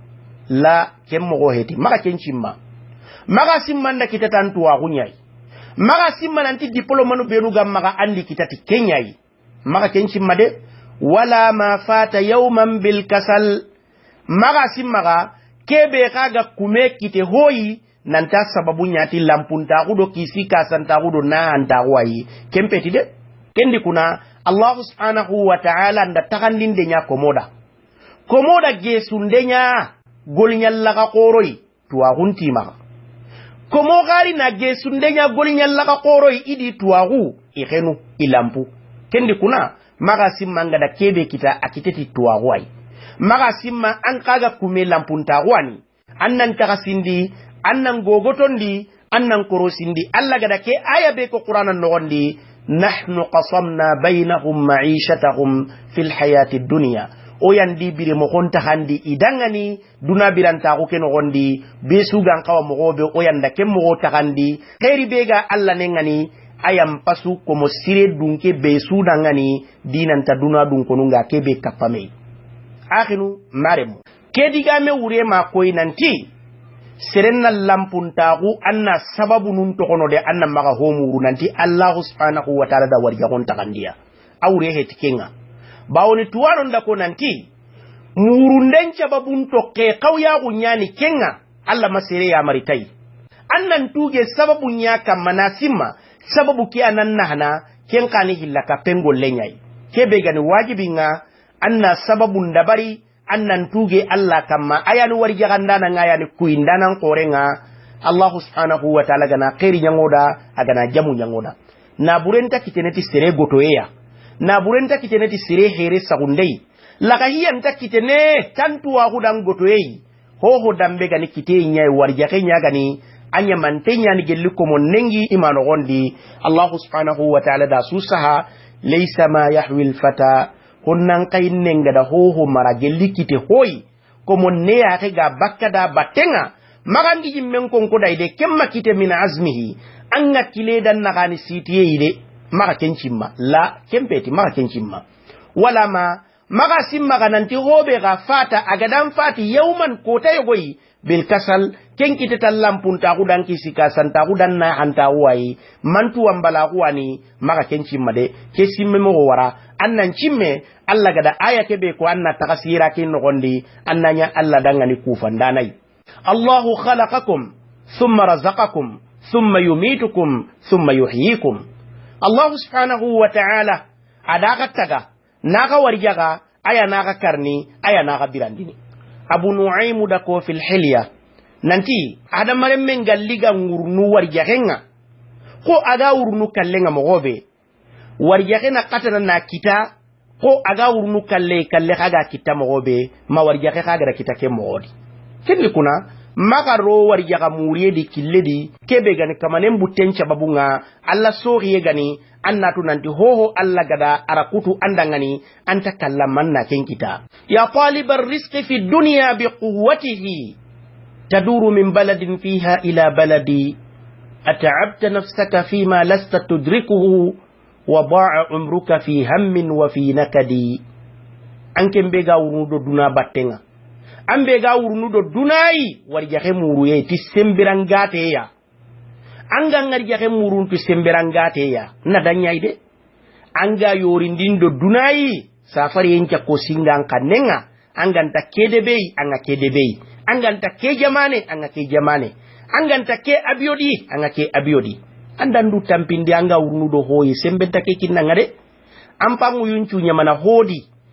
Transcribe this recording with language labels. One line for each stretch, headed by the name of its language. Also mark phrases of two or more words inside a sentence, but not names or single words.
Soninke: la kemmo go heti maka kenchimma maga simmanda kitatan tuwa gunyai maga simman anti diploma no benu gam maga andi kitati kenyai maga kenchimma de
Arabic: ولا ما فات يوما بالكسل
Soninke: maga simmaga kebe kaga kumekite hoyi nanta sababu nyati lampunta gudo kisika santa gudo na anta wayi kempeti de kendi kuna
Arabic: الله سبحانه وتعالى
Soninke: nda takandinde nya komoda gesundenya golnyalla qoroi tuwa maka komo gari na gesundenya golnyalla qoroi idi tuwagu ikenu ilampu kendi kuna maga simma ngada kebe kita akiteti tuwagu ai maga simma an kaga kume lampunta wani annan takasindi annan gogotondi annan korosindi alla gada ke aya be ko qur'anan nogondi
Arabic: نحن قسمنا بينهم معيشتهم في الحياة الدنيا
Soninke: o yandi bire mo honta handi idangani duna biranta ko ken gondi be sugan kawa mo gobe o yanda kem mo ta handi khairi bega alla nengani ayam pasu ko mo sire dunke be sudangani dinanta duna dun ko nunga kebe kapame akhinu maremu kediga me wure ma koy nanti serenna lampuntagu anna sababu nun to kono de anna maga homuru nanti
Arabic: الله سبحانه وتعالى
Soninke: da warja gon takandiya awre hetikenga bawoni tuwaron da ko nanti murunden sababun to ke kawya gunyani kenga Allah masere ya maritai annan tuge sababun ya kamana simma sababu ki anan nahna ken kani hillaka pengol lenyai kebe gani wajibinga anna sababun dabari annan tuge Allah kamma ayani warjaganda nan ayani kuindanan qorenga
Arabic: الله سبحانه وتعالى
Soninke: gana khairi nyangoda agana jamu nyangoda na burenta kiteneti sere gotoya na burenta kiteneti sere here sagundei laka hiyanta kitene tantuwa hudan gotoyi hoho dambe gani kite nyai warjake nya gani anya mantenya ni gelliko monengi imano gondi
Arabic: الله سبحانه وتعالى
Soninke: da susaha
Arabic: ليس ما يحوي الفتى
Soninke: kunnan kainenga da hoho mara gellikite hoyi ko monne ya ga bakka da batenga magandi jimmen konko dayde kemma kite
Arabic: من عزمه
Soninke: anga kile dan nagani sitiye ide maka kencimma la kempeti maka kencimma wala maga simma gananti hobe ga fata agadan fati yawman kota yogoyi
Arabic: بالكسل
Soninke: kenkite tallampun ta gudan kisika santa gudan na hanta wai mantu wambala huwani maka kencimma de ke simme mo wara annan cimme Allah gada aya kebe ko anna takasira kin nogondi annanya Allah dangani kufandanai
Arabic: الله خلقكم ثم رزقكم ثم يميتكم ثم يحييكم الله سبحانه وتعالى
Soninke: adaka taga naga warjaga aya naga karni aya naga birandini Abu Nu'aym da ko
Arabic: في الحلية
Soninke: nanti adamare men galliga ngurnu warjagenga ko aga urnu kallenga mogobe warjagena katana na kita ko aga urnu kalle kaga kita mogobe ma warjage kaga kita ke mogodi kenni kuna magaro warjaga muriye di killedi kebe gani kamanen butencha babunga alla soriye gani annatu nanti hoho alla gada arakutu andangani anta kallamanna kenkita
Arabic: يا طالب الرزق في الدنيا بقوته تدور من بلد فيها إلى بلد أتعبت نفسك فيما لست تدركه وبا عمرك في هم وفي نكد
Soninke: anke mbega wurudo duna battenga ambe ga wurudo dunai warjaxe muruye ti sembirangate ya anga ngarjaxe murun tu sembirangate ya na danyai de anga yorindindo dunai safari enca ko singan kanenga anganta kedebei anga kedebei anganta ke jamane anga ke jamane anganta ke abiodi anga ke abiodi andandu tampindi anga urnudo hoyi sembenta ke kinanga de ampangu yuncu nyamana hodi